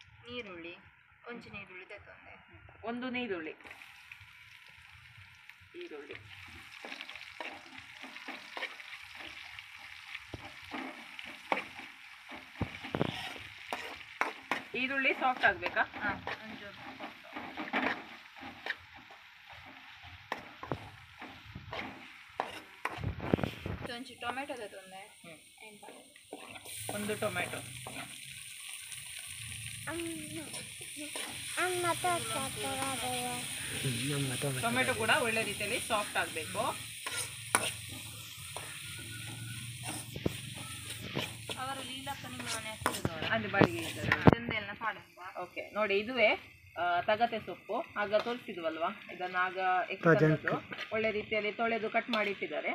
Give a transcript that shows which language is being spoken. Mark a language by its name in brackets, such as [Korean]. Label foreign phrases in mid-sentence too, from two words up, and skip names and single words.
[Tulu] ಈರುಳ್ಳಿ ಒಂಚು ನೀರುಳ್ಳಿ ತೆತ್ತೊಂದೆ [Kannada] ಒಂದು ನೀರುಳ್ಳಿ ಈರುಳ್ಳಿ ಸಾಫ್ಟ್ ಆಗಬೇಕಾ? [Tulu] ಹಾಂ ಒಂಚೂರು ಒಂಚು ಟೊಮೆಟೊ ತೆತ್ತೊಂದೆ [Kannada] ಒಂದು ಟೊಮೆಟೊ ಟೊಮೆಟೊ ಕೂಡ ಒಳ್ಳೆ ರೀತಿಯಲ್ಲಿ ಸಾಫ್ಟ್ ಆಗಬೇಕು. ಅವರು ಲೀಲಕ್ಕ ನಿಮ್ಮ ಮನೆ ಹತ್ತಿರದವರು ಅಲ್ಲಿ ಬಾಡಿಗೆ ಇದ್ದಾರೆ. ಇದನ್ನೆಲ್ಲ ಪಾಡಲ್ವಾ? ಓಕೆ ನೋಡಿ, ಇದುವೇ ತಗತೆ ಸೊಪ್ಪು. ಆಗ ತೋರಿಸಿದ್ವಲ್ವಾ, ಇದನ್ನ ಆಗ ಎಕ್ಸ್ಟ್ರಾ ಒಳ್ಳೆ ರೀತಿಯಲ್ಲಿ ತೊಳೆದು ಕಟ್ ಮಾಡಿ ಇಟ್ಟಿದ್ದಾರೆ.